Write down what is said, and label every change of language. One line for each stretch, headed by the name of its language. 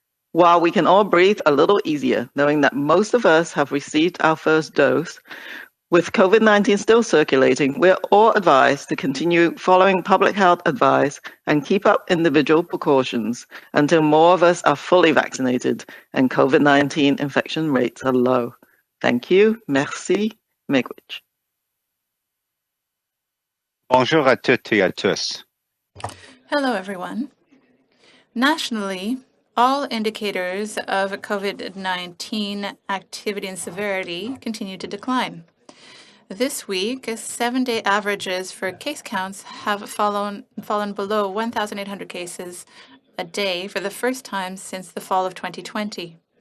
English: While we can all breathe a little easier, knowing that most of us have received our first dose, with COVID-19 still circulating, we're all advised to continue following public health advice and keep up individual precautions until more of us are fully vaccinated and COVID-19 infection rates are low. Thank you. Merci. Miigwech.
French: Bonjour à toutes et à tous.
English: Hello, everyone. Nationally, all indicators of COVID-19 activity and severity continue to decline. This week, 7-day averages for case counts have fallen below 1,800 cases a day for the first time since the fall of 2020.